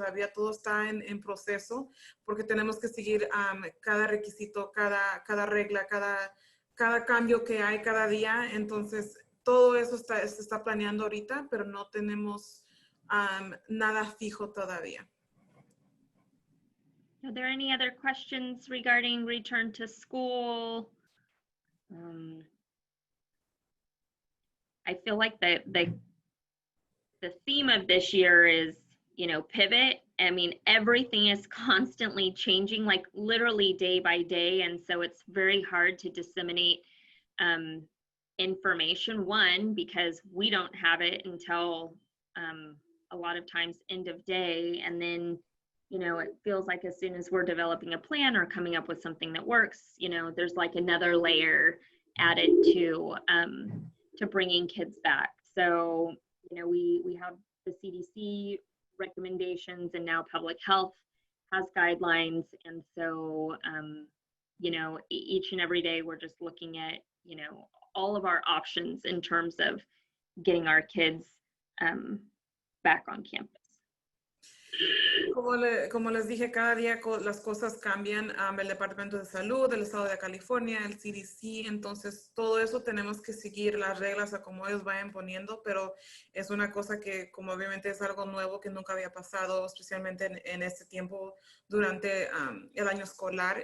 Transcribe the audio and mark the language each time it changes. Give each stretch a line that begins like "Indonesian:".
Spanish: Todavía todo está en proceso, porque tenemos que seguir cada requisito, cada regla, cada cambio que hay cada día. Entonces, todo eso se está planeando ahorita, pero no tenemos nada fijo todavía.
English: Are there any other questions regarding return to school? I feel like the theme of this year is, you know, pivot. I mean, everything is constantly changing, like literally day by day. And so it's very hard to disseminate information, one, because we don't have it until a lot of times end of day. And then, you know, it feels like as soon as we're developing a plan or coming up with something that works, you know, there's like another layer added to bringing kids back. So, you know, we have the CDC recommendations, and now public health has guidelines. And so, you know, each and every day we're just looking at, you know, all of our options in terms of getting our kids back on campus.
Spanish: Como les dije, cada día las cosas cambian. El Departamento de Salud, el Estado de California, el CDC, entonces todo eso tenemos que seguir las reglas a como ellos vayan poniendo, pero es una cosa que como obviamente es algo nuevo que nunca había pasado, especialmente en este tiempo durante el año escolar.